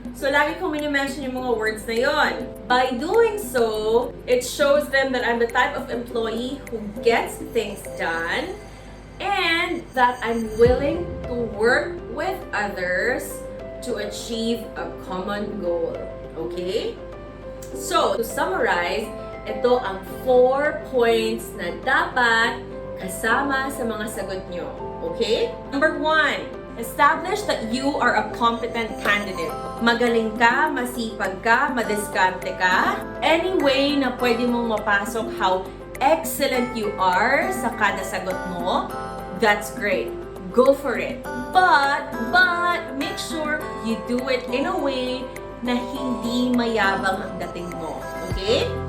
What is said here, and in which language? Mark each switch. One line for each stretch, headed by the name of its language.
Filipino: So, lagi kong minimension yung mga words na yon.
English: By doing so, it shows them that I'm the type of employee who gets things done and that I'm willing to work with others to achieve a common goal. Okay? So, to summarize,
Filipino: ito ang 4 points na dapat kasama sa mga sagot nyo.
English: Okay? Number 1, Establish that you are a competent candidate.
Filipino: Magaling ka, masipag ka, madiskarte ka.
English: Any way
Filipino: na pwede mong mapasok
English: how excellent you are
Filipino: sa kada sagot mo,
English: that's great. Go for it. But make sure you do it in a way
Filipino: na hindi mayabang ang dating mo.
English: Okay?